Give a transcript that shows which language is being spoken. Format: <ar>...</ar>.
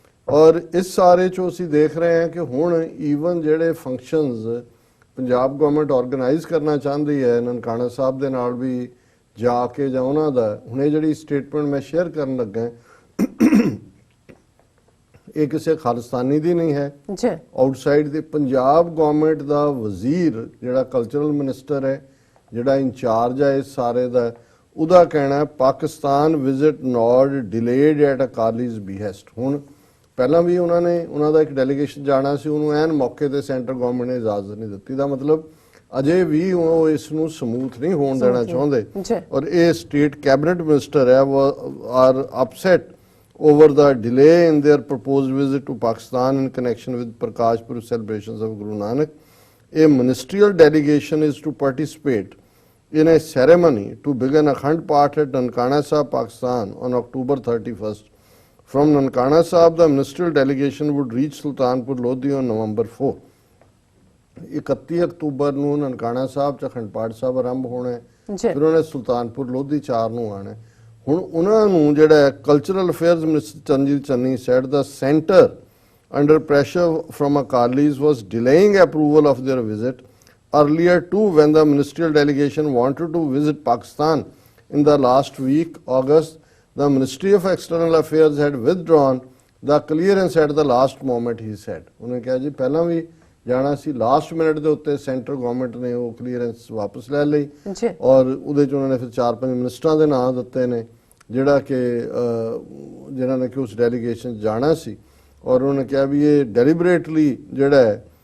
<pa>ਔਰ ਇਸ ਸਾਰੇ 'ਚੋਂ ਅਸੀਂ ਦੇਖ ਰਹੇ ਹਾਂ ਕਿ ਹੁਣ ਈਵਨ ਜਿਹੜੇ ਫੰਕਸ਼ਨਸ ਪੰਜਾਬ ਗਵਰਨਮੈਂਟ ਆਰਗੇਨਾਈਜ਼ ਕਰਨਾ ਚਾਹੁੰਦੀ ਹੈ ਨਨਕਾਣਾ ਸਾਹਿਬ ਦੇ ਨਾਲ ਵੀ ਜਾ ਕੇ ਜਾਂ ਉਹਨਾਂ ਦਾ, ਹੁਣ ਇਹ ਜਿਹੜੀ ਸਟੇਟਮੈਂਟ ਮੈਂ ਸ਼ੇਅਰ ਕਰਨ ਲੱਗਾ ਇਹ ਕਿਸੇ ਖਾਲਿਸਤਾਨੀ ਦੀ ਨਹੀਂ ਹੈ, ਆਊਟਸਾਈਡ ਦੇ ਪੰਜਾਬ ਗਵਰਨਮੈਂਟ ਦਾ ਵਜ਼ੀਰ ਜਿਹੜਾ ਕਲਚਰਲ ਮਿਨਿਸਟਰ ਹੈ, ਜਿਹੜਾ ਇੰਚਾਰਜ ਹੈ ਇਸ ਸਾਰੇ ਦਾ, ਉਹਦਾ ਕਹਿਣਾ</pa> <en>Pakistan visit not delayed at Akalis behest.</en> <pa>ਹੁਣ ਪਹਿਲਾਂ ਵੀ ਉਹਨਾਂ ਦਾ ਇੱਕ ਡੈਲੀਗੇਸ਼ਨ ਜਾਣਾ ਸੀ, ਉਹਨੂੰ ਐਨ ਮੌਕੇ ਤੇ ਸੈਂਟਰ ਗਵਰਨਮੈਂਟ ਨੇ ਇਜਾਜ਼ਤ ਨਹੀਂ ਦਿੱਤੀ। ਦਾ ਮਤਲਬ ਅਜੇ ਵੀ ਉਹ ਇਸ ਨੂੰ ਸਮੂਥ ਨਹੀਂ ਹੋਣ ਦੇਣਾ ਚਾਹੁੰਦੇ। ਔਰ ਇਹ ਸਟੇਟ ਕੈਬਨਿਟ ਮਿਨਿਸਟਰ ਹੈ</pa> <en>Are upset over the delay in their proposed visit to Pakistan in connection with Prakash Purab celebrations of Guru Nanak. A ministerial delegation is to participate in a ceremony to begin Akhand Path at Nankana Sahib, Pakistan on October 31st. From Nankana Sahib, the ministerial delegation would reach Sultanpur Lodi on November 4.</en> <pa>31 October ਨੂੰ ਨਨਕਾਣਾ ਸਾਹਿਬ 'ਚ ਅਖੰਡ ਪਾਠ ਸਾਹਿਬ ਆਰੰਭ ਹੋਣਾ ਹੈ, ਫਿਰ ਉਹਨੇ ਸੁਲਤਾਨਪੁਰ ਲੋਧੀ 4 ਨੂੰ ਆਉਣਾ। ਹੁਣ ਉਹਨਾਂ ਨੂੰ ਜਿਹੜਾ cultural affairs minister Charanjit Channi</pa> <en>said the center under pressure from Akalis was delaying approval of their visit. Earlier too, when the ministerial delegation wanted to visit Pakistan in the last week, August, the Ministry of External Affairs had withdrawn the clearance at the last moment, he said.</en> <pa>ਉਹਨੇ ਕਿਹਾ ਜੀ ਪਹਿਲਾਂ ਵੀ ਜਾਣਾ ਸੀ, last minute ਦੇ ਉੱਤੇ centre government ਨੇ ਉਹ clearance ਵਾਪਸ ਲੈ ਲਈ ਔਰ ਉਹਦੇ 'ਚ ਉਹਨਾਂ ਨੇ ਫਿਰ 4-5 ਮਿਨਿਸਟਰਾਂ ਦੇ ਨਾਂ ਦਿੱਤੇ ਨੇ ਜਿਹੜਾ ਕਿ ਜਿਨ੍ਹਾਂ ਨੇ ਕਿ ਉਸ ਡੈਲੀਗੇਸ਼ਨ ਜਾਣਾ ਸੀ। ਔਰ ਉਹਨੇ ਕਿਹਾ ਵੀ ਇਹ ਡੈਲੀਬਰੇਟਲੀ ਜਿਹੜਾ ਹੈ</pa>